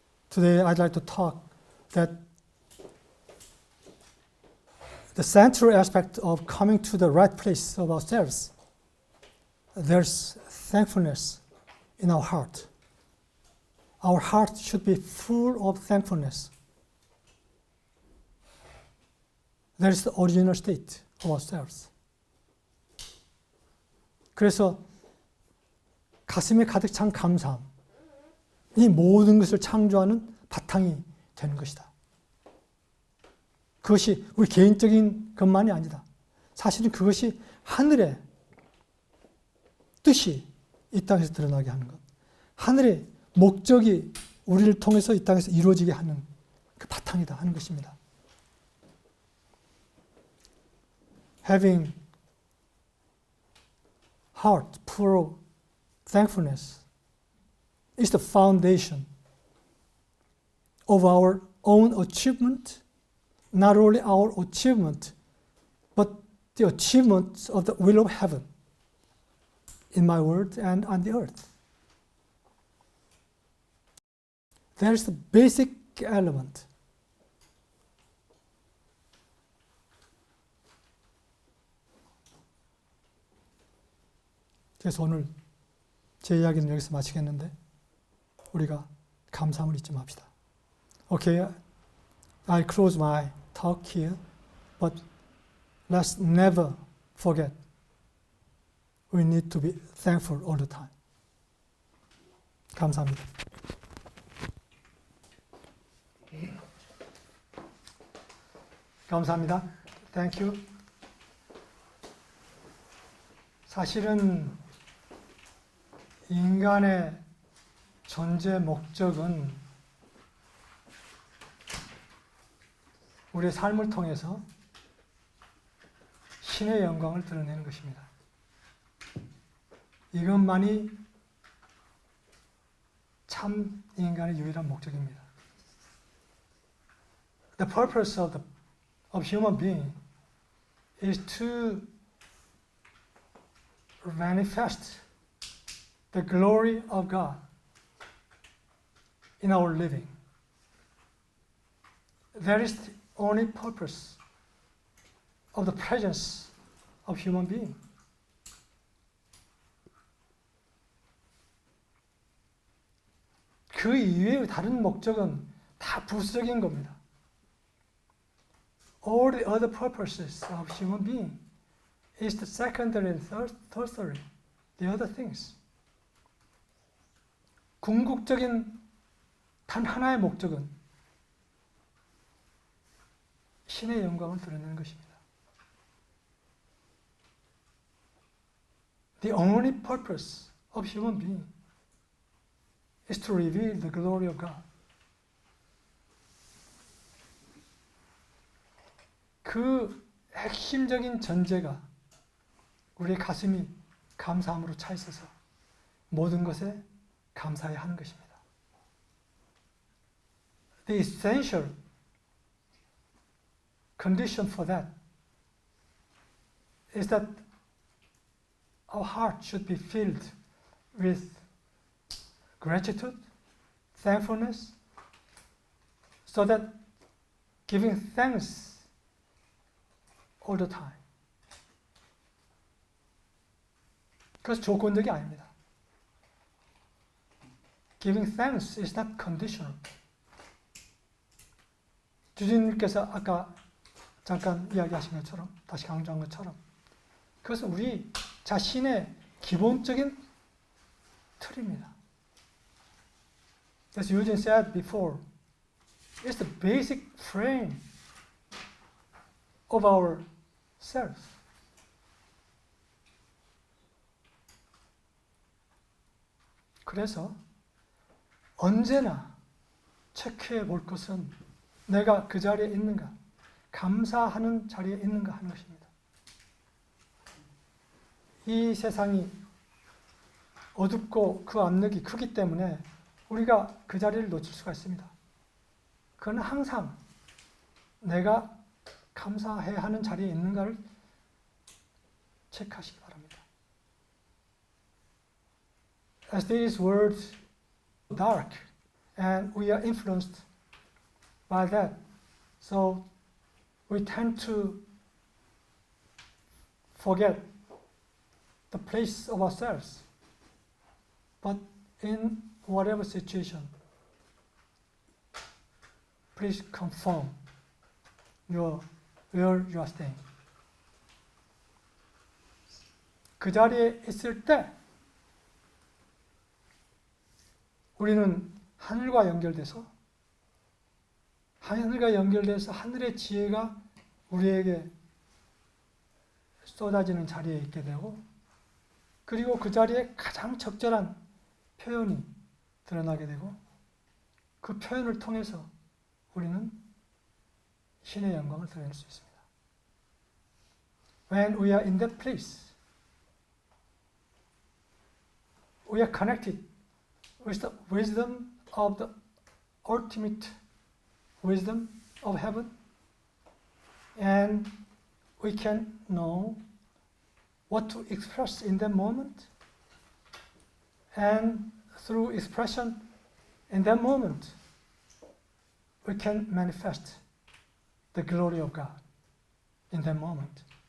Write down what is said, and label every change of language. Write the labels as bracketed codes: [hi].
[en] Today I'd like to talk that the central aspect of coming to the right place of ourselves, there's thankfulness in our heart. Our heart should be full of thankfulness. That is the original state of ourselves. [ko] 그래서 가슴에 가득 찬 감사함, 이 모든 것을 창조하는 바탕이 되는 것이다. 그것이 우리 개인적인 것만이 아니다. 사실은 그것이 하늘의 뜻이 이 땅에서 드러나게 하는 것, 하늘의 목적이 우리를 통해서 이 땅에서 이루어지게 하는 그 바탕이다 하는 것입니다. [en] Having heart full of thankfulness is the foundation of our own achievement, not only our achievement, but the achievement of the will of heaven in my world and on the earth. That is the basic element. [ko] 그래서 오늘 제 이야기는 여기서 마치겠는데 우리가 감사함을 잊지 맙시다. [en] Okay, I'll close my talk here, but let's never forget we need to be thankful all the time. [ko] 감사합니다. 감사합니다. [en] Thank you. [ko] 사실은 인간의 존재 목적은 우리의 삶을 통해서 신의 영광을 드러내는 것입니다. 이것만이 참 인간의 유일한 목적입니다. [en] The purpose of human being is to manifest the glory of God in our living. That is the only purpose of the presence of human being. [ko] 그 이외의 다른 목적은 다 부수적인 겁니다. [en] All the other purposes of human being is the secondary and tertiary, the other things. [ko] 궁극적인 단 하나의 목적은 신의 영광을 드러내는 것입니다. [en] The only purpose of human being is to reveal the glory of God. [ko] 그 핵심적인 전제가 우리의 가슴이 감사함으로 차 있어서 모든 것에 감사해야 하는 것입니다. [en] The essential condition for that is that our heart should be filled with gratitude, thankfulness, so that giving thanks all the time. [ko] 그것은 조건적이 아닙니다. [en] Giving thanks is not conditional. [ko] 주진님께서 아까 잠깐 이야기하신 것처럼, 다시 강조한 것처럼, 그것은 우리 자신의 기본적인 틀입니다. [en] As Eugene said before, it's the basic frame of ourselves. [ko] 그래서 언제나 체크해 볼 것은 내가 그 자리에 있는가, 감사하는 자리에 있는가 하는 것입니다. 이 세상이 어둡고 그 압력이 크기 때문에 우리가 그 자리를 놓칠 수가 있습니다. 그건 항상 내가 감사해야 하는 자리에 있는가를 체크하시기 바랍니다. [en] As these words are dark and we are influenced by that, so we tend to forget the place of ourselves. But in whatever situation, please confirm where you are staying. [ko] 그 자리에 있을 때 우리는 하늘과 연결돼서 하늘의 지혜가 우리에게 쏟아지는 자리에 있게 되고, 그리고 그 자리에 가장 적절한 표현이 드러나게 되고, 그 표현을 통해서 우리는 신의 영광을 드러낼 수 있습니다. [en] When we are in that place, we are connected with the wisdom of the ultimate wisdom of heaven, and we can know what to express in that moment, and through expression in that moment, we can manifest the glory of God in that moment.